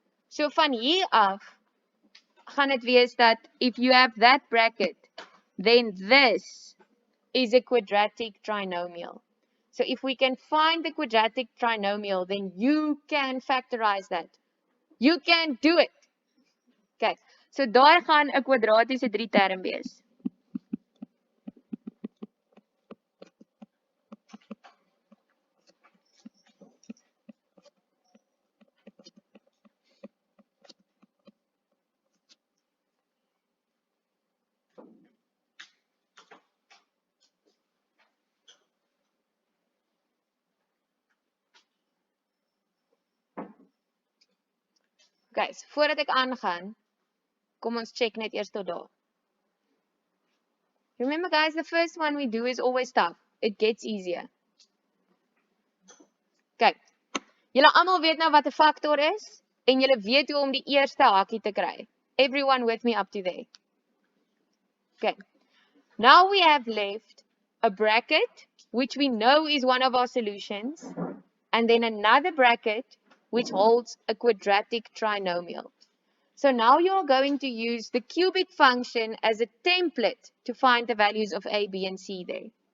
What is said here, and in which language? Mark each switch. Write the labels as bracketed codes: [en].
[en] So [af] van hier af, gaan het wees dat [en] if you have that bracket, then this is a quadratic trinomial. So if we can find the quadratic trinomial, then you can factorize that. You can do it. [af] Okay, so daar gaan 'n kwadratiese 3 term wees. Okay, so voordat ek aangaan, kom ons check net eers tot daar. [en] Remember guys, the first one we do is always tough. It gets easier. [af] Kyk, julle almal weet nou wat 'n factor is, en julle weet hoe om die eerste hakie te kry. [en] Everyone with me up to there? Okay, now we have left a bracket, which we know is one of our solutions, and then another bracket, which holds a quadratic trinomial. So now you're going to use the cubic function as a template to find the values of a, b, and c there.